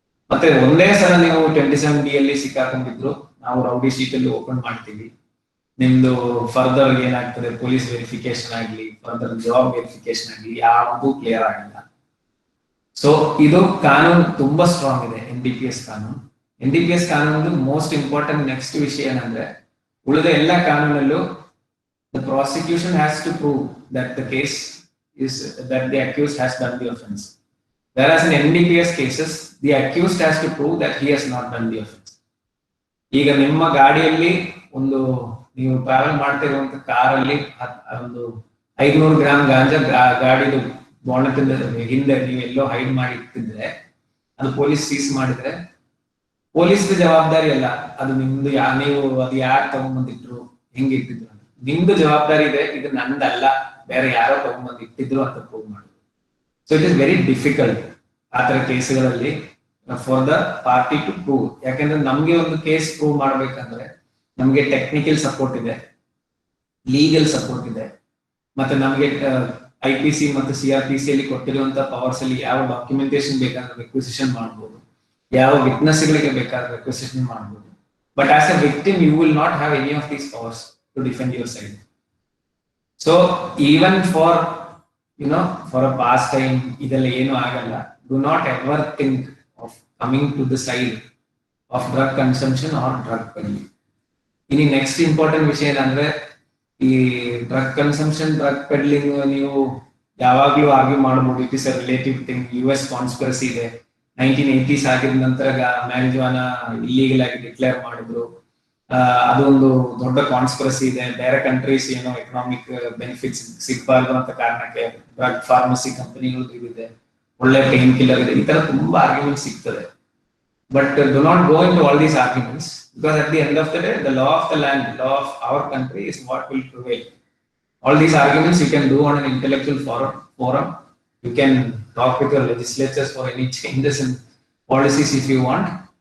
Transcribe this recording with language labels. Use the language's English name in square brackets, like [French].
[Kannada] ಮತ್ತೆ ಒಂದೇ ಸಲ ನೀವು 27B ಅಲ್ಲಿ ಸಿಕ್ಕಾಕೊಂಡಿದ್ರು ನಾವು ರೌಡಿ ಶೀಟ್ ಅಲ್ಲಿ ಓಪನ್ ಮಾಡ್ತೀವಿ. ನಿಮ್ದು ಫರ್ದರ್ ಏನಾಗ್ತದೆ, ಪೊಲೀಸ್ ವೆರಿಫಿಕೇಶನ್ ಆಗ್ಲಿ, ಫರ್ದರ್ ಜಾಬ್ ವೆರಿಫಿಕೇಶನ್ ಆಗ್ಲಿ, ಯಾವುದು ಕ್ಲಿಯರ್ ಆಗಿಲ್ಲ. ಸೊ ಇದು ಕಾನೂನು ತುಂಬಾ ಸ್ಟ್ರಾಂಗ್ ಇದೆ, NDPS ಕಾನೂನು. NDPS ಕಾನೂನು ಮೋಸ್ಟ್ ಇಂಪಾರ್ಟೆಂಟ್ ನೆಕ್ಸ್ಟ್ ವಿಷಯ ಏನಂದ್ರೆ, ಉಳಿದ ಎಲ್ಲ ಕಾನೂನಲ್ಲೂ [English] the prosecution has to prove that the case is that the accused has done the offense, whereas in NDPS cases the accused has to prove that he has not done the offense. [Kannada] ಈಗ ನಿಮ್ಮ ಗಾಡಿಯಲ್ಲಿ ಒಂದು ನೀವು travel ಮಾಡ್ತಿರುವಂತ ಕಾರಲ್ಲಿ ಒಂದು 500 gram ಗಾಂಜಾ ಗಾಡಿದು ಬಾಣದಿಂದ ಹಿಂದೆ ನೀವು ಎಲ್ಲೋ ಹೈಡ್ ಮಾಡಿ ಇಟ್ಟಿದ್ರೆ ಅದು ಪೊಲೀಸ್ ಸೀಸ್ ಮಾಡಿದ್ರೆ ಪೊಲೀಸ್ ಜವಾಬ್ದಾರಿ ಅಲ್ಲ, ಅದು ನಿಮ್ದು. ನೀವು ಅದು ಯಾರು ತಗೊಂಡ್ಬಂದಿಟ್ರು, ಹೆಂಗೆ ಇಟ್ಟಿದ್ರು, ನಿಮ್ದು ಜವಾಬ್ದಾರಿ ಇದೆ. ಇದು ನಂದಲ್ಲ, ಬೇರೆ ಯಾರೋ ತಗೊಂಡ್ಬಂದು ಇಟ್ಟಿದ್ರು ಅಂತ ಪ್ರೂವ್ ಮಾಡುದು. [English] so it is very difficult [Kannada] ಆ ತರ ಕೇಸ್ಗಳಲ್ಲಿ [English] For the party to prove. [Kannada] ಯಾಕಂದ್ರೆ ನಮ್ಗೆ ಒಂದು ಕೇಸ್ ಪ್ರೂವ್ ಮಾಡ್ಬೇಕಂದ್ರೆ ನಮ್ಗೆ ಟೆಕ್ನಿಕಲ್ ಸಪೋರ್ಟ್ ಇದೆ, ಲೀಗಲ್ ಸಪೋರ್ಟ್ ಇದೆ, ಮತ್ತೆ ನಮ್ಗೆ IPC ಮತ್ತು CRPC ಅಲ್ಲಿ ಕೊಟ್ಟಿರುವಂತ ಪವರ್ಸ್ ಅಲ್ಲಿ ಯಾವ ಡಾಕ್ಯುಮೆಂಟೇಶನ್ ಬೇಕಾದ್ರೆ ರಿಕ್ವಿಸಿಷನ್ ಮಾಡಬಹುದು, ಯಾವ ವಿಟ್ನೆಸ್ ಗಳಿಗೆ ಬೇಕಾದ್ರೆ ರಿಕ್ವಿಸಿಷನ್ ಮಾಡಬಹುದು. [English] But as a victim you will not have any of these powers to defend your side. So even for for a pastime [Kannada] idella ಏನು ಆಗಲ್ಲ. [English] Do not ever think of coming to the side of drug consumption or drug peddling. [Kannada] ಇನ್ನು next important ವಿಷಯ ಏನಂದ್ರೆ, ಈ drug consumption drug peddling ನೀವು ಯಾವಾಗ್ಲೂ argue ಮಾಡಬಹುದು, [English] It is a relative thing. [Kannada] US conspiracy ಇದೆ, 1980s ಆಗಿದ ನಂತರ ಮ್ಯಾರಿಜುವಾನ ಇಲ್ಲೀಗಲ್ ಆಗಿ ಡಿಕ್ಲೇರ್ ಮಾಡಿದ್ರು. ಅದೊಂದು ದೊಡ್ಡ ಕಾನ್ಸ್ಪಿರಸಿ ಇದೆ. ಬೇರೆ ಕಂಟ್ರೀಸ್ ಏನೋ ಎಕನಾಮಿಕ್ ಬೆನಿಫಿಟ್ಸ್ ಸಿಗಬಾರ್ದು ಅಂತ ಕಾರಣಕ್ಕೆ ಡ್ರಗ್ ಫಾರ್ಮಸಿ ಕಂಪನಿಗಳು ಇದೆ, ಒಳ್ಳೆ ಪೇನ್ ಕಿಲ್ಲರ್ ಇದೆ, ಈ ತರ ತುಂಬಾ ಆರ್ಗ್ಯುಮೆಂಟ್ ಸಿಗ್ತದೆ. [English] But do not go into all these arguments, because at the end of the day, the law of the land, law of our country is what will prevail. All these arguments you can do on an intellectual forum. You can talk with your legislatures for any changes in policies if you want.